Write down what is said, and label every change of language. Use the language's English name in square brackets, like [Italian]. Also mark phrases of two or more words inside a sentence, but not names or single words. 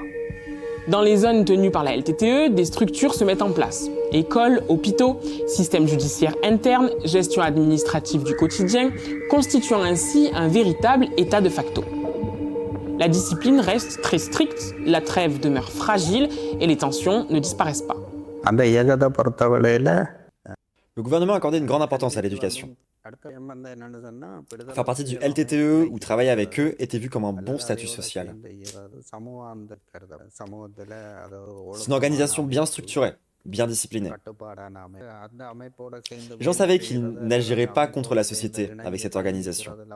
[French] Dans les zones tenues par la LTTE, des structures se mettent en place. Écoles, hôpitaux, système judiciaire interne, gestion administrative du quotidien, constituant ainsi un véritable état de facto. La discipline reste très stricte, la trêve demeure fragile et les tensions ne disparaissent pas. [Tamil] அந்த இயக்கத்தை பொறுத்தவரையில் [French] Le gouvernement accordait une grande importance à l'éducation. Faire partie du LTTE ou travailler avec eux était vu comme un bon statut social. C'est une organisation bien structurée, bien disciplinée. Les gens savaient qu'ils n'agiraient pas contre la société avec cette organisation.